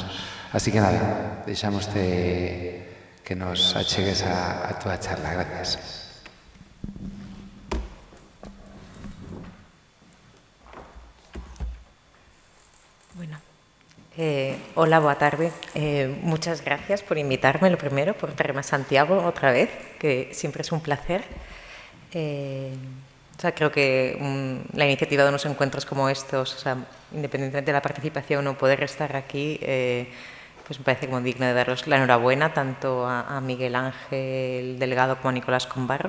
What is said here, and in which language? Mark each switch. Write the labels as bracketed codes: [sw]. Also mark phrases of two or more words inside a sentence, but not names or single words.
[gl] Así que nada, deixamoste que nos achegues a túa charla. [es] Gracias. Hola, [gl] boa tarde. [es] Muchas gracias por invitarme, lo primero, por traerme a Santiago otra vez, que siempre es un placer. Creo que la iniciativa de unos encuentros como estos, independientemente de la participación o poder estar aquí, pues me parece como digno de daros la enhorabuena tanto a Miguel Ángel Delgado como a Nicolás Combarro.